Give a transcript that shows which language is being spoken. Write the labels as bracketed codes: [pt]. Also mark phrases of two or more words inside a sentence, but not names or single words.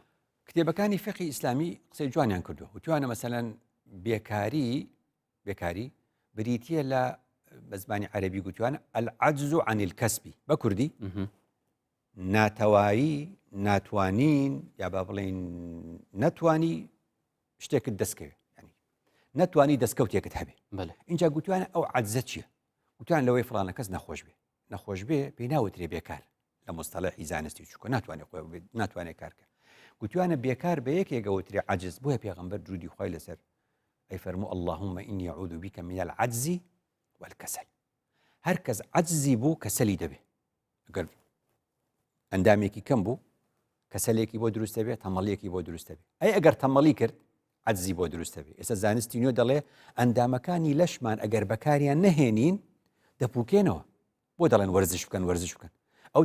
[ckb] کتێبەکانی فقی ئیسلامی قسەی جوانیان کردووە وتوانە مەسەلەن بێکاری بریتیە لە بە زمانی عەرەبی گوتوانە [ar] العەجز عن الکەسب [ckb] بە کوردی ناتەوایی ناتوانین یا با بڵێن نەتوانی شتێکت دەستکەوێت نەتوانی دەستکەوتێکت هەبێ اینجا گوتوانە ئەو عەجزە چییە؟ گوتوان لەوەی فڵانە کەس نەخۆش بێ پێی ناوترێ بێکار لە مستەڵەحی زانستی چووکە ناتوانێت کارکە گوتوانە بێکار بە یەکێکە وترێ عەجز بۆیە پێغەمبەر درودی خوای لەسەر ئەی فەرموو [ar] اللهم إني أعوذ بك من العجز والكسل [ckb] هەر کەس عەجزی بوو کەسەلی دەبێ ئەگەر ئەندامێکی کەم بوو کەسەلێکی بۆ دروستە بێ تەمەڵیەکی بۆ دروستە بێ ئەی ئەگەر تەمەڵی کرد عەجزی بۆ دروستە بێ ئێستا زانستی نوێ دەڵێ ئەندامەکانی لەشمان ئەگەر بەکاریان نەهێنین دەپوکێنەوە بۆ دەڵێن وەرزش بکەن ئەو